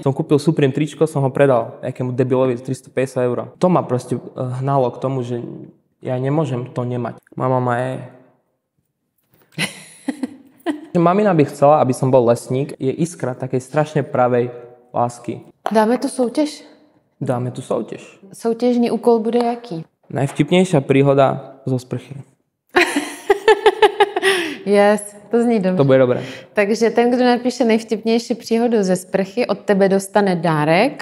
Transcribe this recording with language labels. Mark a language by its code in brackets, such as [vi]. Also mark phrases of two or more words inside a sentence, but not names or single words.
[sk] Som kúpil Supreme tričko, som ho predal nejakému debilovi za 350 €. To ma proste hnalo k tomu, že ja nemôžem to nemať. Mama ma je... Mamina by chcela, aby som bol lesník. Je iskra takej strašne pravej lásky. [cs] Dáme tu soutěž? Dáme tu soutěž. Soutěžní úkol bude jaký? [sk] Najvtipnejšia príhoda zo sprchy. [cs] Yes, to zní dobře. [sk] To bude dobré. [cs] Takže ten, kdo napíše nejvtipnější příhodu ze sprchy, od tebe dostane dárek,